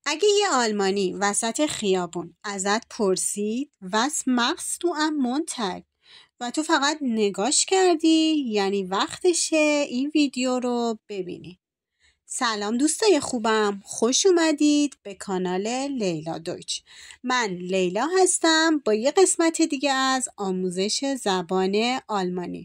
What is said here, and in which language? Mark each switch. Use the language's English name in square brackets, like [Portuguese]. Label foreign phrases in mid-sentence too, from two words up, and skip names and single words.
[Persian] اگه یه آلمانی وسط خیابون ازت پرسید [German] was machst du am Montag [Persian] و تو فقط نگاش کردی، یعنی وقتشه این ویدیو رو ببینی. سلام دوستای خوبم، خوش اومدید به کانال لیلا دویچ. من لیلا هستم با یه قسمت دیگه از آموزش زبان آلمانی.